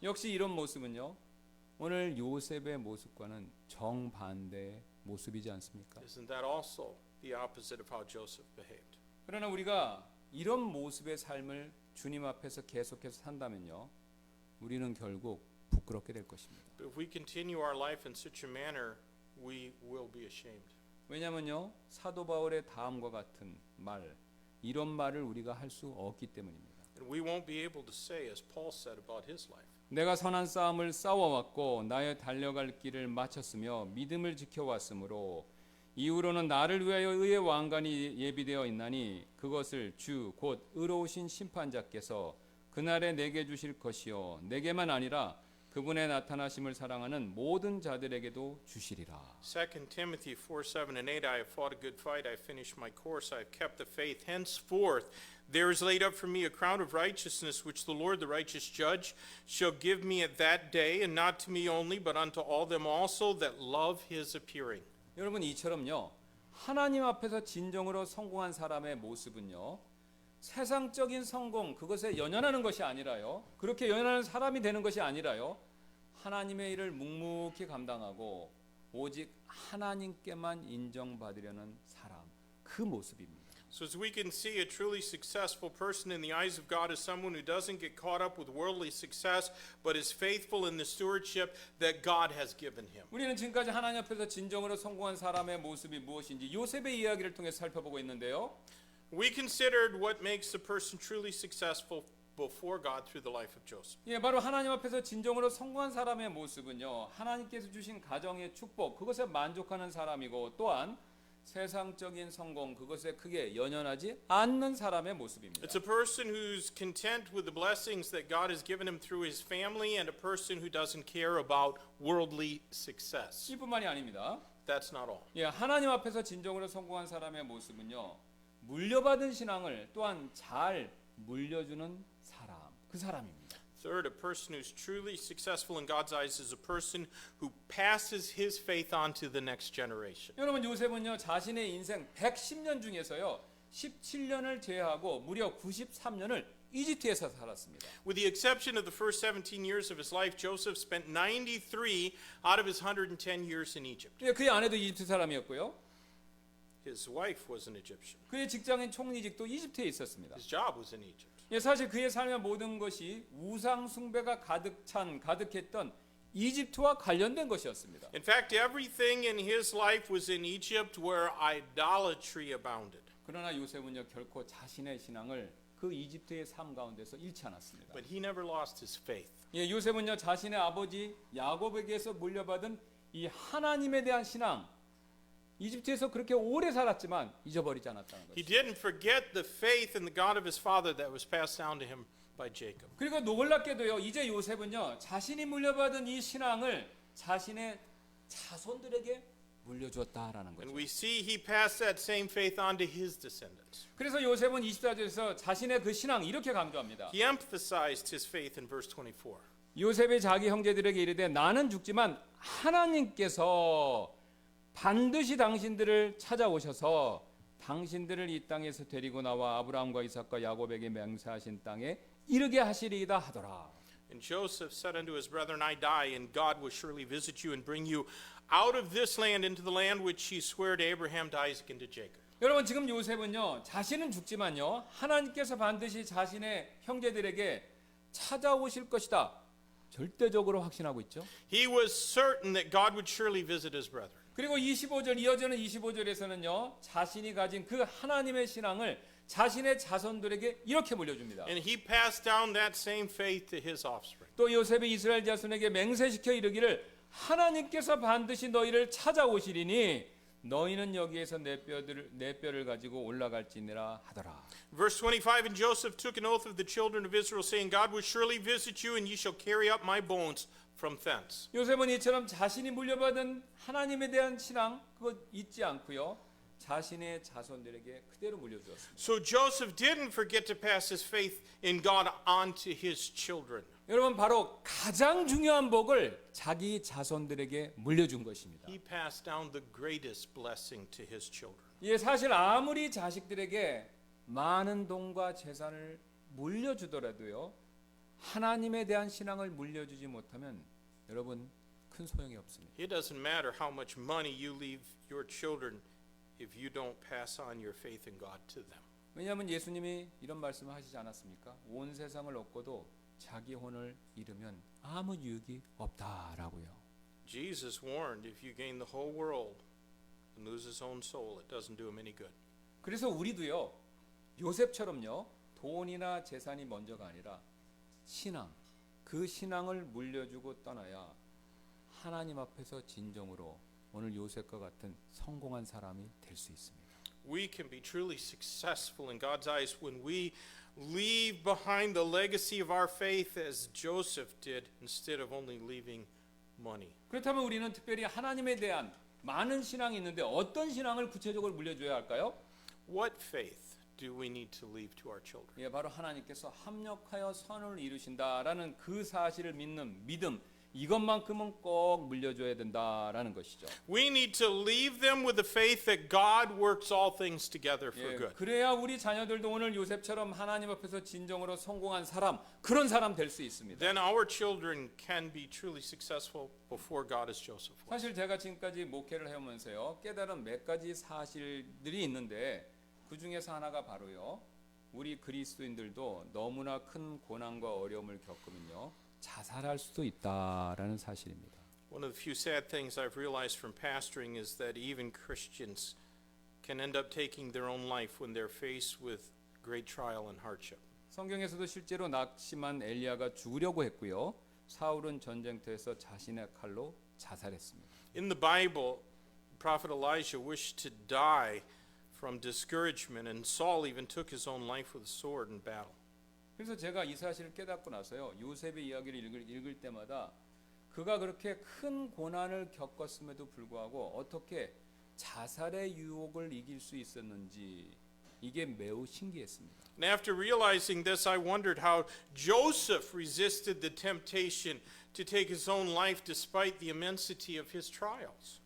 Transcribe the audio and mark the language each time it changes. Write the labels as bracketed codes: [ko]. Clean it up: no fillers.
[ko] 역시 이런 모습은요. 오늘 요셉의 모습과는 정반대의 모습이지 않습니까? [en] Isn't that also the opposite of how Joseph behaved? [ko] 그러나 우리가 이런 모습의 삶을 주님 앞에서 계속해서 산다면요. 우리는 결국 부끄럽게 될 것입니다. [en] But if we continue our life in such a manner, we will be ashamed. [ko] 왜냐면요. 사도 바울의 다음과 같은 말, 이런 말을 우리가 할 수 없기 때문입니다. [en] And we won't be able to say, as Paul said about his life, [ko] 내가 선한 싸움을 싸워왔고 나의 달려갈 길을 마쳤으며 믿음을 지켜왔으므로 이후로는 나를 위하여 의의 왕관이 예비되어 있나니 그것을 주 곧 의로우신 심판자께서 그날에 내게 주실 것이요 내게만 아니라 그분의 나타나심을 사랑하는 모든 자들에게도 주시리라. [en] 2 Timothy 4:7 and 8, I have fought a good fight, I have finished my course, I have kept the faith. Henceforth there is laid up for me a crown of righteousness, which the Lord, the righteous judge, shall give me at that day, and not to me only, but unto all them also that love his appearing. [ko] 여러분 이처럼요. 하나님 앞에서 진정으로 성공한 사람의 모습은요. 세상적인 성공 그것에 연연하는 것이 아니라요. 그렇게 연연하는 사람이 되는 것이 아니라요. 하나님의 일을 묵묵히 감당하고 오직 하나님께만 인정받으려는 사람 그 모습입니다. [en] So as we can see, a truly successful person in the eyes of God is someone who doesn't get caught up with worldly success, but is faithful in the stewardship that God has given him. [ko] 우리는 지금까지 하나님 앞에서 진정으로 성공한 사람의 모습이 무엇인지 요셉의 이야기를 통해 살펴보고 있는데요. [en] We considered what makes a person truly successful before God through the life of Joseph. [ko] 예, 바로 하나님 앞에서 진정으로 성공한 사람의 모습은요. 하나님께서 주신 가정의 축복, 그것에 만족하는 사람이고 또한 세상적인 성공, 그것에 크게 연연하지 않는 사람의 모습입니다. [en] It's a person who's content with the blessings that God has given him through his family and a person who doesn't care about worldly success. [ko] 이뿐만이 아닙니다. [en] That's not all. [ko] 예, 하나님 앞에서 진정으로 성공한 사람의 모습은요. 물려받은 신앙을 또한 잘 물려주는 사람, 그 사람입니다. [en] Third, a person who's truly successful in God's eyes is a person who passes his faith on to the next generation. [ko] 여러분 요셉은요 자신의 인생 110년 중에서요 17년을 제외하고 무려 93년을 이집트에서 살았습니다. [en] With the exception of the first 17 years of his life, Joseph spent 93 out of his 110 years in Egypt. [ko] 예, 그의 아내도 이집트 사람이었고요. [en] His wife was an Egyptian. [ko] 그의 직장인 총리직도 이집트에 있었습니다. [en] His job was in Egypt. [ko] 예, 사실 그의 삶의 모든 것이 우상 숭배가 가득했던 이집트와 관련된 것이었습니다. [en] In fact, everything in his life was in Egypt where idolatry abounded. [ko] 그러나 요셉은요 결코 자신의 신앙을 그 이집트의 삶 가운데서 잃지 않았습니다. [en] But he never lost his faith. [ko] 예, 요셉은요 자신의 아버지 야곱에게서 물려받은 이 하나님에 대한 신앙, 이집트에서 그렇게 오래 살았지만 잊어버리지 않았다는 [en] He [ko] 거죠. [en] didn't forget the faith in the God of his father that was passed down to him by Jacob. [ko] 그리고 놀랍게도요 이제 요셉은요 자신이 물려받은 이 신앙을 자신의 자손들에게 물려주었다라는 [en] And [ko] 거죠. [en] we see he passed that same faith on to his descendants. [ko] 그래서 요셉은 24절에서 자신의 그 신앙 이렇게 강조합니다. [en] He emphasized his faith in verse 24. [ko] 요셉이 자기 형제들에게 이르되 나는 죽지만 하나님께서 반드시 당신들을 찾아오셔서 당신들을 이 땅에서 데리고 나와 아브라함과 이삭과 야곱에게 맹세하신 땅에 이르게 하시리이다 하더라. [en] And Joseph said unto his brethren, I die, and God will surely visit you and bring you out of this land into the land which he sware to Abraham, to Isaac, and to Jacob. [ko] 여러분 지금 요셉은요 자신은 죽지만요 하나님께서 반드시 자신의 형제들에게 찾아오실 것이다 절대적으로 확신하고 있죠. [en] He was certain that God would surely visit his brethren. [ko] 그리고 25절 이어지는 25절에서는요 자신이 가진 그 하나님의 신앙을 자신의 자손들에게 이렇게 물려줍니다. [en] And he passed down that same faith to his offspring. [ko] 또 요셉이 이스라엘 자손에게 맹세시켜 이르기를 하나님께서 반드시 너희를 찾아오시리니 너희는 여기에서 내 뼈를 가지고 올라갈지니라 하더라. [en] Verse 25, and Joseph took an oath of the children of Israel, saying, God will surely visit you, and ye shall carry up my bones from thence. [ko] 요셉은 이처럼 자신이 물려받은 하나님에 대한 신앙 그거 잊지 않고요. 자신의 자손들에게 그대로 물려주었습니다. [en] So Joseph didn't forget to pass his faith in God on to his children. [ko] 여러분 바로 가장 중요한 복을 자기 자손들에게 물려준 것입니다. [en] He passed down the greatest blessing to his children. [ko] 예, 사실 아무리 자식들에게 많은 돈과 재산을 물려주더라도요. 하나님에 대한 신앙을 물려주지 못하면 여러분 큰 소용이 없습니다. [en] It doesn't matter how much money you leave your children if you don't pass on your faith in God to them. [ko] 왜냐하면 예수님이 이런 말씀을 하시지 않았습니까? 온 세상을 얻고도 자기 혼을 잃으면 아무 유익이 없다라고요. [en] Jesus warned if you gain the whole world and lose his own soul, it doesn't do him any good. [ko] 그래서 우리도요. 요셉처럼요. 돈이나 재산이 먼저가 아니라 신앙, 그 신앙을 물려주고 떠나야 하나님 앞에서 진정으로 오늘 요셉과 같은 성공한 사람이 될 수 있습니다. [en] We can be truly successful in God's eyes when we leave behind the legacy of our faith as Joseph did instead of only leaving money. [ko] 그렇다면 우리는 특별히 하나님에 대한 많은 신앙이 있는데 어떤 신앙을 구체적으로 물려줘야 할까요? [en] What faith do we need to leave to our children? [ko] 예, 바로 하나님께서 합력하여 선을 이루신다라는 그 사실을 믿는 믿음, 이것만큼은 꼭 물려줘야 된다라는 것이죠. [en] We need to leave them with the faith that God works all things together for [ko] 예, [en] good. [ko] 그래야 우리 자녀들도 오늘 요셉처럼 하나님 앞에서 진정으로 성공한 사람, 그런 사람 될 수 있습니다. [en] Then our children can be truly successful before God as Joseph was. [ko] 사실 제가 지금까지 목회를 해오면서요 깨달은 몇 가지 사실들이 있는데 그 중에서 하나가 바로요 우리 그리스도인들도 너무나 큰 고난과 어려움을 겪으면요 자살할 수도 있다라는 사실입니다. [en] One of the few sad things I've realized from pastoring is that even Christians can end up taking their own life when they're faced with great trial and hardship. [ko] 성경에서도 실제로 낙심한 엘리야가 죽으려고 했고요. 사울은 전쟁터에서 자신의 칼로 자살했습니다. [en] In the Bible, Prophet Elijah wished to die from discouragement, and Saul even took his own life with a sword in battle. [ko] 그래서 제가 이 사실을 깨닫고 나서요. 요셉의 이야기를 읽을 때마다 그가 그렇게 큰 고난을 겪었음에도 불구하고 어떻게 자살의 유혹을 이길 수 있었는지 이게 매우 신기했습니다. [en] And after realizing this, I wondered how Joseph resisted the temptation to take his own life despite the immensity of his trials.